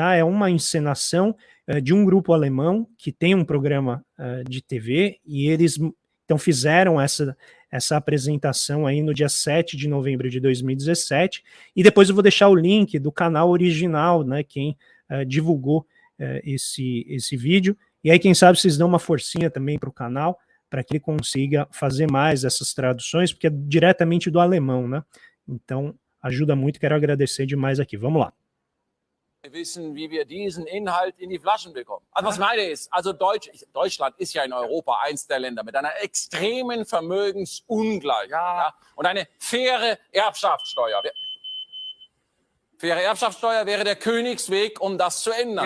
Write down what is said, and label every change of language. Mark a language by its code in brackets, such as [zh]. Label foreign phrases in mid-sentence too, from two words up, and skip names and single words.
[pt] É uma encenação de um grupo alemão que tem um programa de TV, e eles então fizeram essa apresentação aí no dia 7 de novembro de 2017, e depois eu vou deixar o link do canal original, né, quem divulgou esse vídeo, e aí quem sabe vocês dão uma forcinha também para o canal, para que ele consiga fazer mais essas traduções, porque é diretamente do alemão, né, então ajuda muito, quero agradecer demais aqui, vamos lá. [de] Wissen, wie wir diesen Inhalt in die Flaschen bekommen. Also was meine ist, also Deutschland ist ja in Europa eins der Länder mit einer extremen Vermögensungleichheit, ja, und eine faire Erbschaftssteuer. Faire Erbschaftssteuer wäre der Königsweg, um das zu ändern.